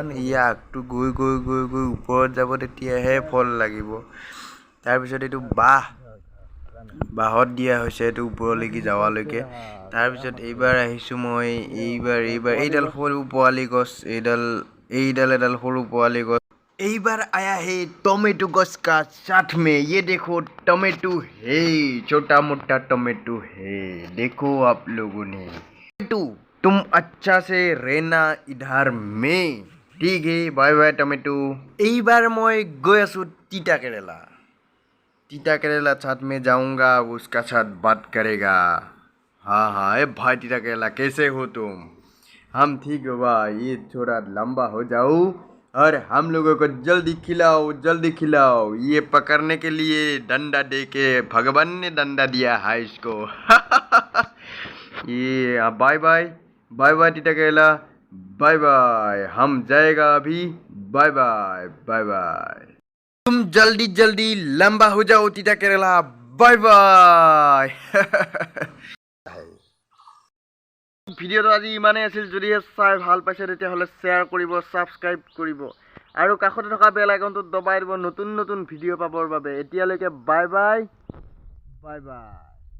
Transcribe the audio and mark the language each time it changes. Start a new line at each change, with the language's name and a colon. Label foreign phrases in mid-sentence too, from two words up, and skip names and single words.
Assamese: ইয়াৰ আগটো গৈ গৈ গৈ গৈ ওপৰত যাব, তেতিয়াহে ফল লাগিব। তাৰপিছত এইটো বাঁহত দিয়া হৈছে, এইটো ওপৰলৈকে যাৱালৈকে। তাৰপিছত এইবাৰ আহিছোঁ মই, এইবাৰ এইডাল সৰু পোৱালি গছ, এইডাল এডাল সৰু পোৱালি গছ।
Hindi: এইবাৰ आया है टोमेटो गछ का साथ में। ये देखो टोमेटो है, छोटा मोटा टोमेटो है, देखो आप लोगों ने। टोमेटो तुम अच्छा से रहना इधर में, ठीक है,
English: bye bye
Hindi: टोमेटो।
Assamese: এইবাৰ মই গৈ আছোঁ তিতা केरेला।
Hindi: तीता केरेला साथ में जाऊंगा, उसका साथ बात करेगा। हाँ हाँ, ए भाई तीता केरेला कैसे हो तुम? हम ठीक हो भाई, ये थोड़ा लंबा हो जाओ और हम लोगों को जल्दी खिलाओ, जल्दी खिलाओ। ये पकड़ने के लिए डंडा दे के भगवान ने डंडा दिया है इसको। ये
English: bye bye, bye bye
Hindi: तीता केरेला,
English: bye bye.
Hindi: हम जाएगा अभी,
English: bye bye, bye bye.
Hindi: तुम जल्दी जल्दी लंबा हो जाओ तीता केरेला,
English: bye bye.
Assamese: ভিডিঅ'টো আজি ইমানেই আছিল যদিহে চাই ভাল পাইছে তেতিয়াহ'লে শ্বেয়াৰ কৰিব ছাবস্ক্ৰাইব কৰিব আৰু কাষতে থকা বেল আইকনটো দবাই দিব নতুন নতুন ভিডিঅ' পাবৰ বাবে এতিয়ালৈকে
English: bye bye